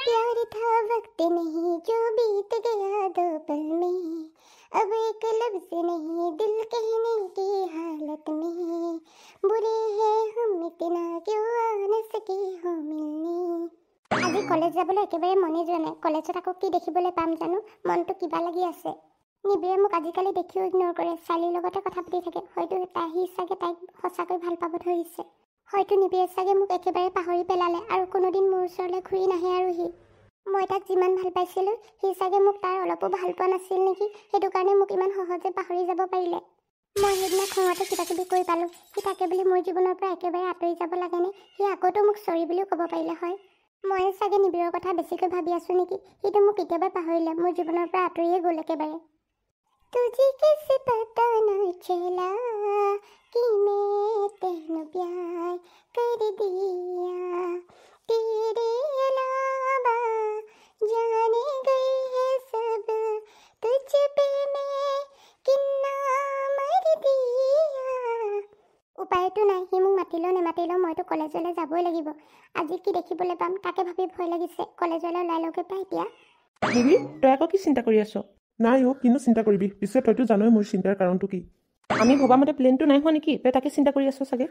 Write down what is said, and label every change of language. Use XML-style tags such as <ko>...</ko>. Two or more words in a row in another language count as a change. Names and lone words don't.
<hi>प्यार था वक्त नहीं जो बीत गया 2 पल में, अब एक लफ्ज नहीं दिल कहने की हालत में, बुरे हैं हम इतना क्यों आ न सके हो मिलने।</hi> <as>আজি কলেজ যাবলৈ একেবাৰে মনে যোৱা নাই। কলেজত আকৌ কি দেখিবলৈ পাম জানো, মনটো কিবা লাগি আছে। নিবিৰে মোক আজিকালি দেখিও ইগনোৰ কৰে, ছোৱালীৰ লগতে কথা পাতি থাকে। হয়তো সি চাগে তাইক সঁচাকৈ ভাল পাব ধৰিছে। হয়তো নিবিৰে চাগে মোক একেবাৰে পাহৰি পেলালে আৰু কোনোদিন মোৰ ওচৰলৈ ঘূৰি নাহে আৰু সি। মই তাক যিমান ভাল পাইছিলোঁ সি চাগে মোক তাৰ অলপো ভাল পোৱা নাছিল নেকি, সেইটো কাৰণে মোক ইমান সহজে পাহৰি যাব পাৰিলে। মই সেইদিনা খঙতে কিবা কিবি কৰি পালোঁ। সি থাকে বুলি মোৰ জীৱনৰ পৰা একেবাৰে আঁতৰি যাব লাগেনে? সি আগতো মোক চৰি বুলিও ক'ব পাৰিলে হয়। মই চাগে নিবিৰৰ কথা বেছিকৈ ভাবি আছোঁ নেকি? সিটো মোক কেতিয়াবা পাহৰিলে, মোৰ জীৱনৰ পৰা আঁতৰিয়ে গ'ল একেবাৰে।</as> <hi>तुझे कैसे पता न चला कि मैं तेनू प्यार कर दिया, तेरे अलावा जाने गए हैं सब, तुझ पे मैं कितना मर दिया।</hi> <as>উপায়তো নাই, সি মোক মাতিলেও নেমাতিলেও মইতো কলেজলৈ যাবই লাগিব। আজি কি দেখিবলৈ পাম তাকে ভাবি ভয় লাগিছে। কলেজলৈ ওলাই লওঁগৈ পাই এতিয়া। নিবি, তই আকৌ কি চিন্তা কৰি আছ? নাই কিনো চিন্তা কৰিবি, পিছে তইতো জানই মোৰ চিন্তাৰ কাৰণটো কি। আমি ভবামতে প্লেনটো নাই হোৱা নেকি? তই তাকে চিন্তা কৰি আছ চাগে।</as>